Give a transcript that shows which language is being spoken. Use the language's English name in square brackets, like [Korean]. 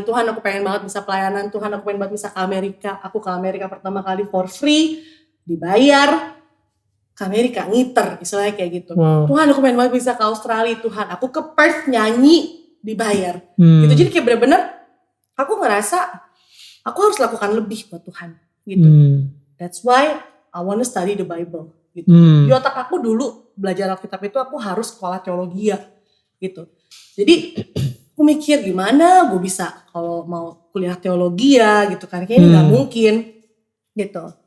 [Indonesian] Tuhan aku pengen banget bisa pelayanan. Tuhan aku pengen banget bisa ke Amerika. Aku ke Amerika pertama kali [English] for free. [Indonesian] Dibayar. Ke Amerika ngiter. Istilahnya kayak gitu. Wow. Tuhan aku pengen banget bisa ke Australia. Tuhan aku ke Perth nyanyi. Dibayar. Gitu. Jadi kayak bener-bener. Aku ngerasa. Aku harus lakukan lebih buat Tuhan. Gitu. [English] That's why I want to study the Bible. [Indonesian] Gitu. Di otak aku dulu belajar Alkitab itu aku harus sekolah teologi ya. Gitu. Jadi aku mikir gimana gue bisa kalau mau kuliah teologi ya gitu kan. Kayaknya gak mungkin gitu.